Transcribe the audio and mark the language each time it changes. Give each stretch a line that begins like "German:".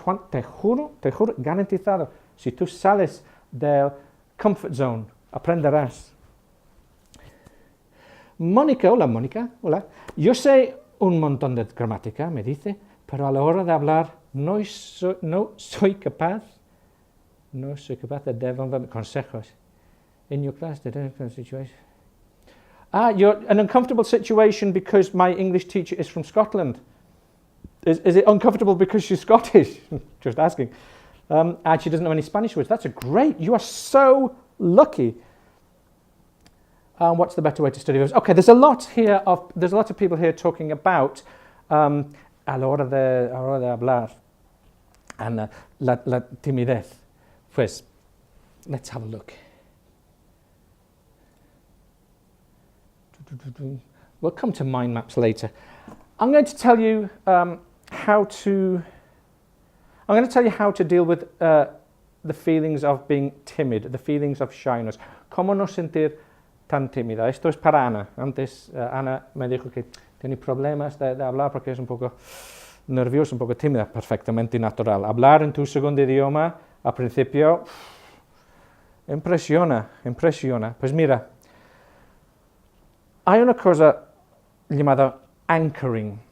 Spanish: Juan, te juro, garantizado, si tú sales del comfort zone, aprenderás. Mónica, hola. Yo sé un montón de gramática, me dice, pero a la hora de hablar no soy capaz de dar consejos.
English: In your class, the difficult situation. You're an uncomfortable situation because my English teacher is from Scotland. Is it uncomfortable because she's Scottish? Just asking. And she doesn't know any Spanish words. That's great. You are so lucky. What's the better way to study those? Okay, there's a lot of people here talking about
Spanish: a la hora de hablar
English: and
Spanish: la timidez.
English: Pues, let's have a look. We'll come to mind maps later. I'm going to tell you how to deal with the feelings of being timid, the feelings of shyness.
Spanish: Cómo no sentir tan tímida. Esto es para Ana. Antes Ana me dijo que tiene problemas de hablar porque es un poco nerviosa, un poco tímida. Perfectamente natural. Hablar en tu segundo idioma, al principio, impresiona. Pues mira, hay una cosa llamada anchoring.